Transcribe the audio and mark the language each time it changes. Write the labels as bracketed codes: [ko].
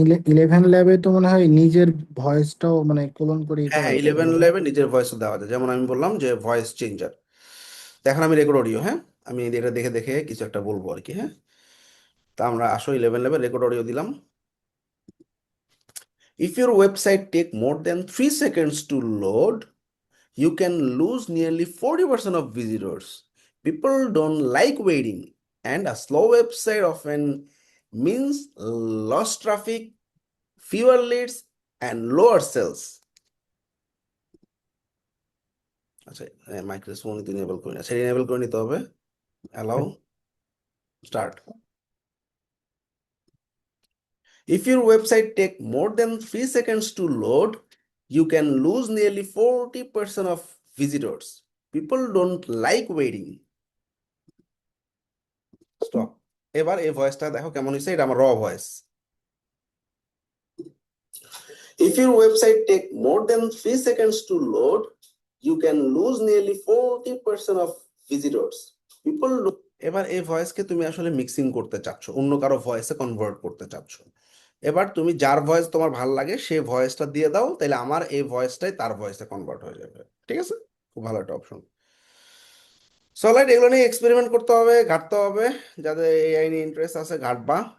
[bn] 11 ল্যাবে তো মনে হয় নিজের ভয়েসটাও মানে ক্লোন করে হ্যাঁ, করা যায় 11 না? লেভেল নিজের ভয়েস দেওয়া যায়, যেমন আমি বললাম যে ভয়েস চেঞ্জার। এখন আমি রেকর্ড অডিও, হ্যাঁ, আমি এটা দেখে দেখে কিছু একটা বলবো আর কি। হ্যাঁ, তা আমরা আসো 11 লেভেল রেকর্ড অডিও দিলাম। [en] If your website take more than 3 seconds to load, you can lose nearly 40% of visitors. People don't like waiting, and a slow website often means lost traffic, fewer leads, and lower sales. [bn] আচ্ছা, microphone তো enable করি না, সেটা enable করে নিতে হবে। Allow, start. [en] If your website take more than 3 seconds to load, you can lose nearly 40% of visitors. People don't like waiting. Stop. [bn] এবার এই ভয়েসটা দেখো কেমন হয়েছে, এটা আমার র voice. [en] If your website take more than 3 seconds to load, you can lose nearly 40% of visitors. [bn] People এবার এই ভয়েসকে তুমি আসলে মিক্সিং করতে চাচ্ছ, অন্য কারো ভয়েসে কনভার্ট করতে চাচ্ছ। এবার তুমি যার ভয়েস তোমার ভালো লাগে সেই ভয়েসটা দিয়ে দাও, তাহলে আমার এই ভয়েসটাই তার ভয়েসে কনভার্ট হয়ে যাবে। ঠিক আছে, খুব ভালো একটা অপশন। সলাইট এগুলো নিয়ে এক্সপেরিমেন্ট করতে হবে, ঘাটতে হবে, যাদের এআই নিয়ে ইন্টারেস্ট আছে ঘাটবা।